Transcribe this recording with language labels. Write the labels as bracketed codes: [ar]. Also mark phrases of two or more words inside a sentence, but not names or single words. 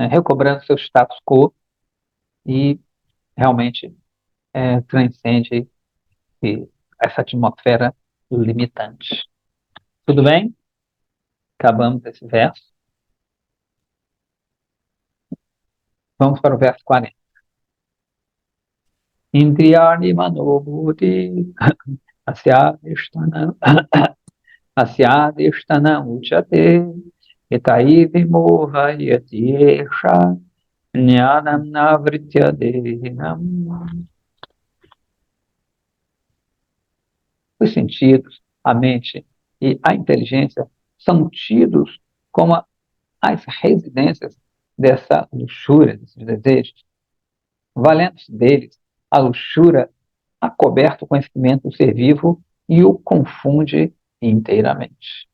[pt] Recobrando seu status quo e realmente transcende essa atmosfera limitante. Tudo bem? Acabamos esse verso. Vamos para o verso 40. [sa] इन्द्रियाणि मनोबुद्धिर् अस्याधिष्ठानम् अस्याधिष्ठानम् उच्यते एतैर् विमोहयति एष ज्ञानम् आवृत्य देहिनम्. [pt] Os sentidos, a mente e a inteligência são tidos como as residências dessa luxúria, desses desejos. Valendo-se deles, a luxúria acoberta o conhecimento do ser vivo e o confunde inteiramente.